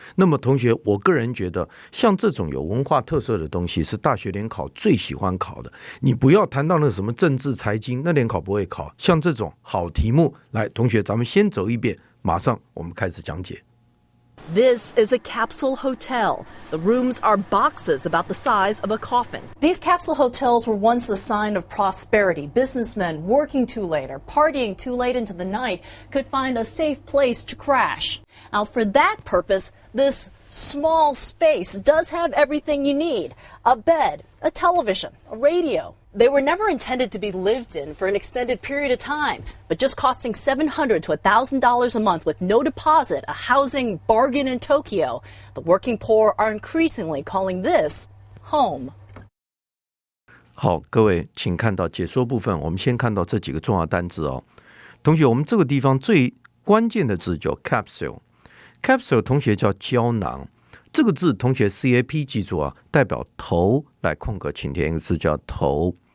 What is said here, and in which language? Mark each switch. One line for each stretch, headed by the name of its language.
Chinese: 那么同学，我个人觉得像这种有文化特色的东西是大学联考最喜欢考的。你不要谈到那什么政治财经，那联考不会考。像这种好题目，来，同学咱们先走一遍，马上我们开始讲解。
English: This is a capsule hotel. The rooms are boxes about the size of a coffin. These capsule hotels were once the sign of prosperity. Businessmen working too late or partying too late into the night could find a safe place to crash. Now, for that purpose, this small space does have everything you need. A bed, a television, a radio. They were never intended to be lived in for an extended period of time, but just costing $700 to $1,000 a month with no deposit, a housing bargain in Tokyo. The working poor are increasingly calling this home.
Chinese: 好，各位请看到解说部分，我们先看到这几个重要单字哦。同学，我们这个地方最关键的字叫 capsule。capsule 同学叫胶囊，这个字同学 CAP 记住代表头，来空格请填一个字叫头。